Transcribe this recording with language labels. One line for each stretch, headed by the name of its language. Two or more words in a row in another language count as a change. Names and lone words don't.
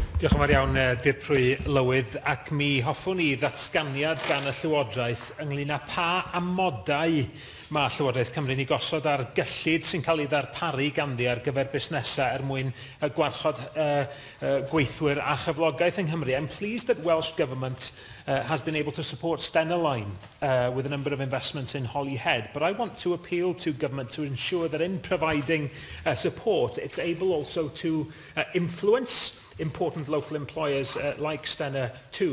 Welsh: Diolch yn fawr iawn, Dirprwy Lywydd, ac mi hoffwn ni ddatganiad gan y Llywodraeth ynglŷn â pa amodau mae Llywodraeth Cymru'n ei gosod ar gyllid sy'n cael ei ddarparu ganddi ar gyfer busnesau mwyn gwarchod gweithwyr a chyflogaeth yng Nghymru.
English: I'm pleased that Welsh Government has been able to support Stena Line with a number of investments in Holyhead, but I want to appeal to Government to ensure that in providing support, it's able also to influence important local employers like Stena too.